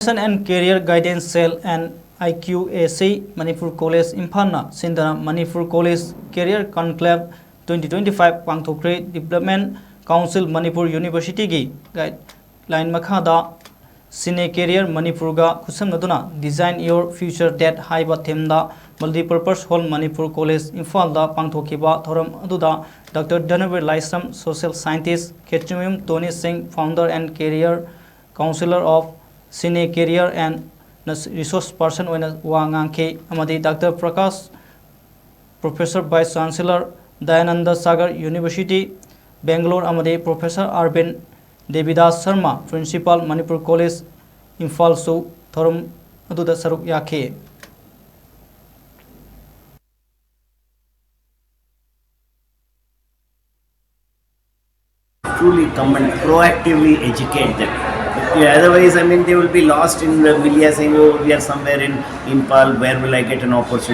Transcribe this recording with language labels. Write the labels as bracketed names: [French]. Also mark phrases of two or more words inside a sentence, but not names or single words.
[Manipuri] Education and Career Guidance Cell and IQAC Manipur College Imphal na Sinduna Manipur College Career Conclave 2025 Pangthokkhre Development Council Manipur University gi guideline makhada Sine Career Manipur ga khusamnaduna Design Your Future that haiba theme da Multipurpose Hall Manipur College Imphal da pangthokhiba thoram aduda Dr. [English] Danavir Laisam Social Scientist Ketchumim Tony Singh Founder and Career Counselor of Sine Career and Resource Person [Manipuri] Wangangke Amadi [English] Dr. [Manipuri] Prakash [English] Professor Vice Chancellor [Manipuri] Dayananda Sagar University Bangalore Amadi Professor Arvind Devidas Sharma Principal Manipur College Imphal Su Thorum Aduda Saruk Yakhe [English] truly come and proactively educate them. Otherwise, I mean, they will be lost in the media saying, oh, we are somewhere in Imphal, where will I get an opportunity?